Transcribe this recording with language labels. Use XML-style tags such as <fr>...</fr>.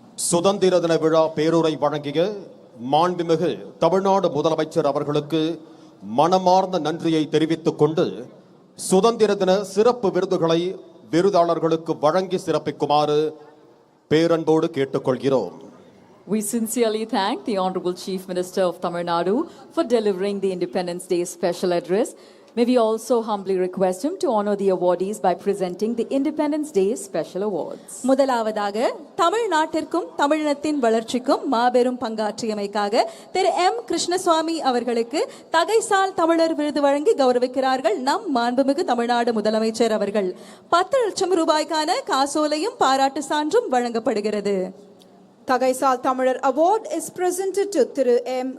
<ta>சுதந்திர தின விழா பேருரை வழங்கிய மாண்புமிகு தமிழ்நாடு முதலமைச்சர் அவர்களுக்கு மனமார்ந்த நன்றியை தெரிவித்துக் கொண்டு சுதந்திர தின சிறப்பு விருதுகளை விருதாளர்களுக்கு வழங்கி சிறப்பிக்குமாறு பேரன்போடு கேட்டுக்கொள்கிறோம்.</ta> <en>We sincerely thank the Honorable Chief Minister of Tamil Nadu for delivering the Independence Day special address. May we also humbly request him to honor the awardees by presenting the Independence Day special awards.</en> <ta>முதலாவதாக தமிழ்நாட்டிற்கும் தமிழினத்தின் வளர்ச்சிக்கும் மாபெரும் பங்காற்றியமைக்காக திரு M Krishnaswamy அவர்களுக்கு தகைசால் தமிழர் விருது வழங்கி கௌரவிக்கிறார்கள் நம் மாண்புமிகு தமிழ்நாடு முதலமைச்சர் அவர்கள். 10 லட்சம் ரூபாய்க்கான காசோலையும் பாராட்டு சான்றும் வழங்கப்படுகிறது.</ta> <en>Tagaisal Tamilar Award is presented to Thiru M.</en>